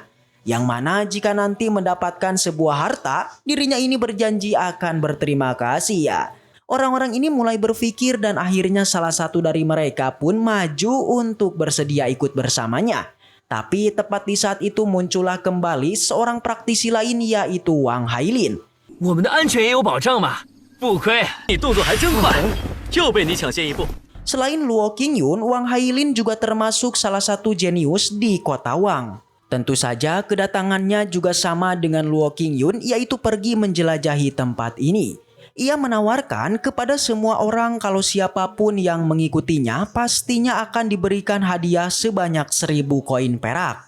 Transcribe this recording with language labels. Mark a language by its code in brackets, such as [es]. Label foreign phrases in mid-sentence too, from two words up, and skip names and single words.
[id] Yang mana jika nanti mendapatkan sebuah harta, dirinya ini berjanji akan berterima kasih ya. Orang-orang ini mulai berpikir dan akhirnya salah satu dari mereka pun maju untuk bersedia ikut bersamanya. Tapi tepat di saat itu muncullah kembali seorang praktisi lain yaitu Wang Hailin. [zh] 我们的安全也有保障嘛。不亏你动作还真快，就被你抢先一步。 [id] Selain Luo Qingyun, Wang Hailin juga termasuk salah satu jenius di kota Wang. Tentu saja kedatangannya juga sama dengan Luo Qingyun, yaitu pergi menjelajahi tempat ini. Ia menawarkan kepada semua orang kalau siapapun yang mengikutinya pastinya akan diberikan hadiah sebanyak 1000 koin perak.